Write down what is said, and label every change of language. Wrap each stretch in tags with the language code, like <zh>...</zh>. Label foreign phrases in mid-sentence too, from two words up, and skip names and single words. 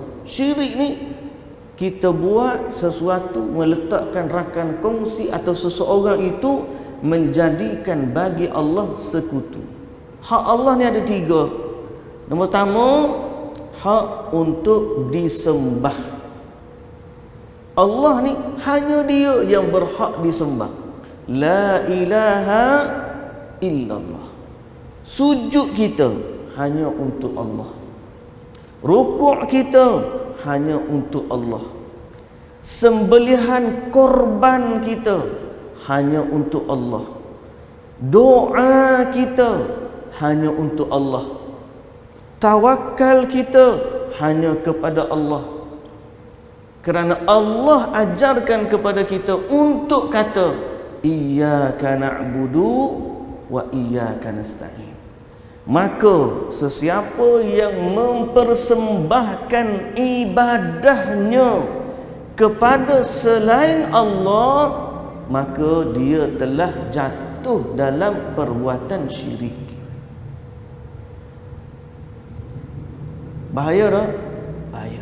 <ms>Syirik ni kita buat sesuatu, meletakkan rakan kongsi atau seseorang itu menjadikan bagi Allah sekutu. Hak Allah ni ada 3. Nombor pertama, hak untuk disembah. Allah ni hanya dia yang berhak disembah.</ms> <ar>لا إله إلا الله.</ar> <ms>Sujud kita hanya untuk Allah. Rukuk kita hanya untuk Allah. Sembelihan korban kita hanya untuk Allah. Doa kita hanya untuk Allah. Tawakal kita hanya kepada Allah. Kerana Allah ajarkan kepada kita untuk kata</ms> <ar>إياك نعبد وإياك نستعين.</ar> <ms>Maka sesiapa yang mempersembahkan ibadahnya kepada selain Allah, maka dia telah jatuh dalam perbuatan syirik. Bahaya tak? Bahaya.</ms>